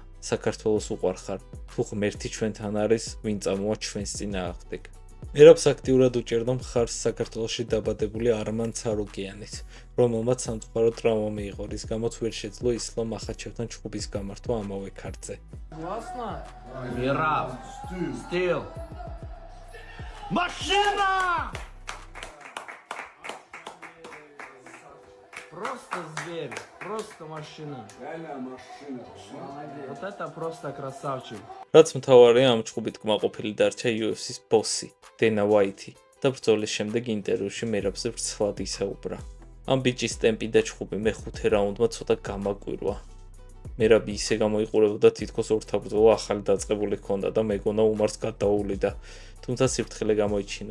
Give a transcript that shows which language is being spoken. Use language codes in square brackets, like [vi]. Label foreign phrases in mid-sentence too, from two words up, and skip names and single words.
[ka] საქართველოს უყვარხარ. თუ ღმერთი ჩვენთან არის, ვინ წამოვა ჩვენს წინააღმდეგ. მერაბს აქტიურად უჭერდა მხარს საქართველოში დაბადებული არმან ცარუკიანიც, რომელმაც სამწუხარო ტრავმა მიიღო, რის გამოც ვერ შეძლო ისლამ ახაჩევთან ჩხუბის გამართვა ამავე ქართზე. [ru] Мираб, стил. Машина! Просто зверь, просто машина. Реально машина. Вот это просто красавчик. [ka] რაც მთავარია, ამ ჩხუბით კმაყოფილი დარჩა UFC-ს ბოსი, დენა ვაითი და ბრძოლის შემდეგ ინტერვიუში მერაბზე ვრცლად ისაუბრა. ამ ბიჭის ტემპი და ჩხუბი მეხუთე რაუნდმა ცოტა გამაკვირვა. მერაბი ისე გამოიყურებოდა, თითქოს ორთაბრძოლა ახალი დაწყებული ჰქონდა და მეგონა უმარს გადაუვლიდა, თუმცა სიფრთხილე გამოიჩინა.